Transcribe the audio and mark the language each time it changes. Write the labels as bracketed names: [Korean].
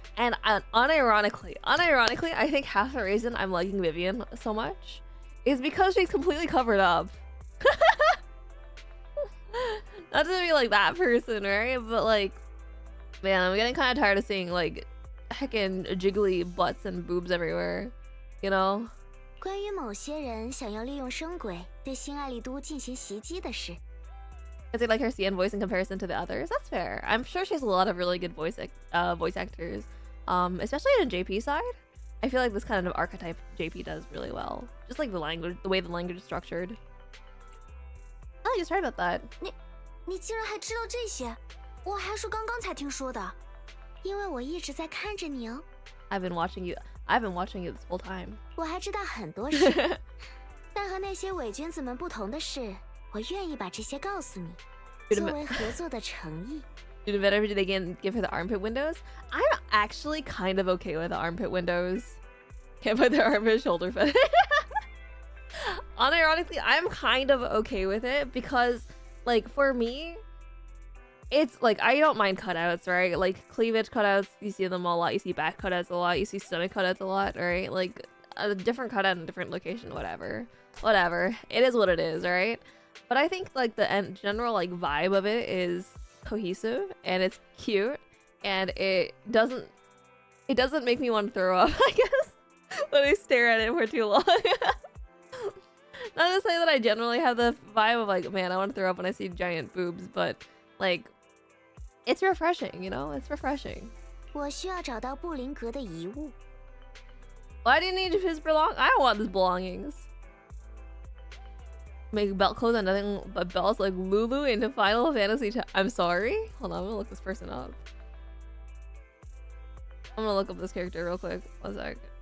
[English] And unironically, I think half the reason I'm liking Vivian so much is because she's completely covered up. Not to be like that person, right? But like, man, I'm getting kind of tired of seeing like heckin' jiggly butts and boobs everywhere, you know? [Chinese] 关于某些人想要利用声轨对新爱丽都进行袭击的事。 [English] Is it like her CN voice in comparison to the others? That's fair. I'm sure she has a lot of really good voice actors, especially in JP side. I feel like this kind of archetype JP does really well. Just like the language, the way the language is structured. Oh, I just heard about that. [Chinese] 你竟然还知道这些？我还是刚刚才听说的，因为我一直在看着你哦。 [English] I've been watching you this whole time. [Chinese] 我还知道很多事，但和那些伪君子们不同的是，我愿意把这些告诉你，作为合作的诚意。 [English] Dude, better if they give her the armpit windows. I'm actually kind of okay with the armpit windows. Can't put the armpit shoulder fetish. Unironically, I'm kind of okay with it because, like, for me, it's like I don't mind cutouts, right? Like cleavage cutouts, you see them a lot. You see back cutouts a lot. You see stomach cutouts a lot, right? Like a different cutout in a different location, whatever. It is what it is, right? But I think like the general like vibe of it is cohesive and it's cute and it doesn't make me want to throw up, I guess, when I stare at it for too long. Not to say that I generally have the vibe of like, man, I want to throw up when I see giant boobs, but like, it's refreshing, you know? It's refreshing. [Chinese] 我需要找到布林格的遗物。 [English] Why do you need his belongings? I don't want his belongings. Make belt clothes and nothing but belts like Lulu into Final Fantasy. I'm sorry? Hold on, I'm gonna look this person up. I'm gonna look up this character real quick. One sec.